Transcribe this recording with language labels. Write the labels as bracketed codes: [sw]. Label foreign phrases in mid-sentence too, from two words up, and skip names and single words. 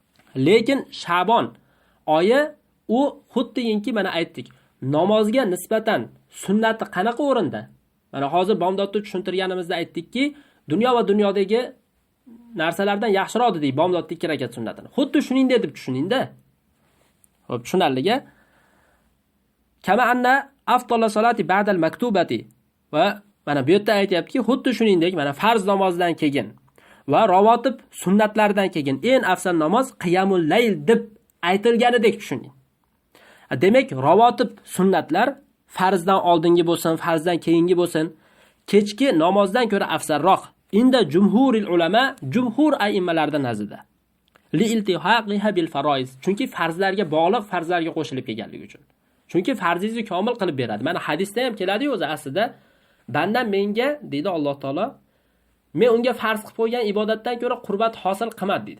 [uz] Lekin Sha'bon oyi u xuddiki mana aytdik, namozga nisbatan sunnati qanaqa o'rinda? Mana hozir bomdodda tushuntirganimizda aytdikki, dunyo va dunyodagi narsalardan yaxshiroq dedik bomdodda 2 rakat sunnatini. Xuddi shuningdek deb tushuning-da. Xo'p, tushunarliga. [ar] كما أن أفضل الصلاة بعد المكتوبة [uz] va mana bu yerda aytayaptiki, xuddi shuningdek mana farz namozdan keyin va ravotib sunnatlardan keyin eng afzal namoz [ar] قيام الليل [uz] deb aytilganidek tushuning. Demak, ravotib sunnatlar farzdan oldingi bo'lsin, farzdan keyingi bo'lsin, kechki namozdan ko'ra afzalroq. [ar] عند جمهور العلماء, [uz] jumhur aimmalardan nazarda. [ar] لالتحاقها بالفرائض. [uz] Chunki farzlarga bog'liq, farzlarga qo'shilib kelganligi uchun. Chunki farzingizni komil qilib beradi. Mana hadisda ham keladi o'zi aslida. Bandan menga deydi Alloh taolo, men unga farz qilib qo'ygan ibodatdan ko'ra qurbat hosil qilmadi deydi.